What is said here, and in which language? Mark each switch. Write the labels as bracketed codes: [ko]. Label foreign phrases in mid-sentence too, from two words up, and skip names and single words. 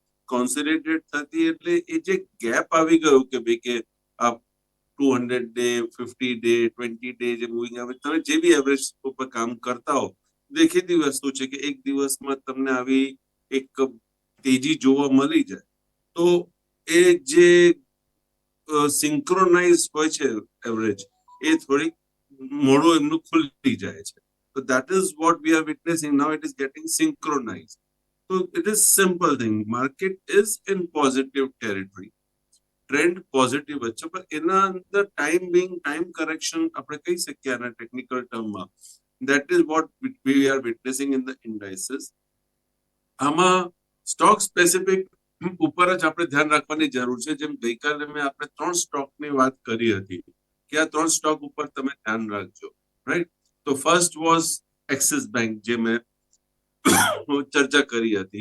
[gu] કોન્સોલિડેટ થતી એટલે એ જે ગેપ આવી ગયું કે ભાઈ કે આ 200 ડે, 50 ડે, 20 ડે જે [en] moving average, [gu] તમે જે બી એવરેજ ઉપર કામ કરતા હો, દેખીતી વસ્તુ છે કે એક દિવસમાં તમને આવી એક તેજી જોવા મળી જાય તો એ જે સિંક્રોનાઇઝ હોય છે એવરેજ, એ થોડીક મોડું એમનું ખુલી જાય છે. [en] So that is what we are witnessing now. It is getting synchronized. So it is simple thing. Market is in positive territory. [gu] ટ્રેન્ડ પોઝિટિવ જ છે, પણ એના અંદર [en] time correction [gu] આપણે કહી શકીએ આના ટેકનિકલ ટર્મમાં. [en] That is what we are witnessing in the indices. [gu] આમાં [en] stock specific [gu] ઉપર જ આપણે ધ્યાન રાખવાની જરૂર છે. જેમ ગઈકાલે મેં આપણે 3 સ્ટોકની વાત કરી હતી કે આ 3 સ્ટોક ઉપર તમે ધ્યાન રાખજો, રાઈટ? તો [en] first was [gu] એક્સિસ બેંક, જે મેં ચર્ચા કરી હતી.